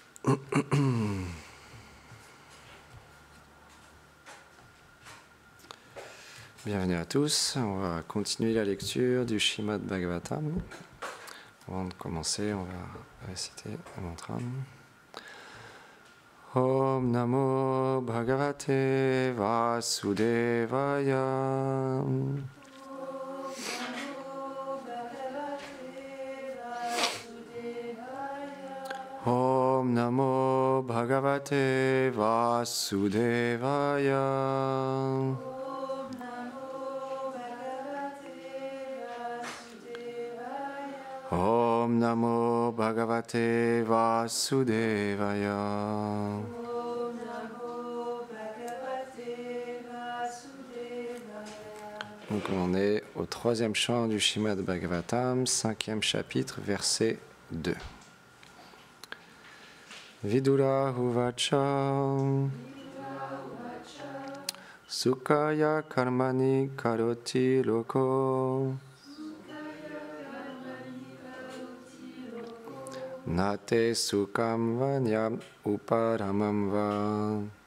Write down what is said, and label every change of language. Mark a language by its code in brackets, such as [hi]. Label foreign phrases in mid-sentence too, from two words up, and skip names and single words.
[fr] Bienvenue à tous. On va continuer la lecture du Srimad Bhagavatam. Avant de commencer, on va réciter le mantra. [sa] ॐ नमो भगवते वासुदेवाय. ॐ नमो भगवते वासुदेवाय. ॐ नमो भगवते वासुदेवाय. [fr] Donc on est au troisième chant du Srimad Bhagavatam, 5e chapitre, verset 2. [sa] विदुर उवाच सुखाय कर्माणि करोति लोको नते सुखं वान्यं उपरमं वा.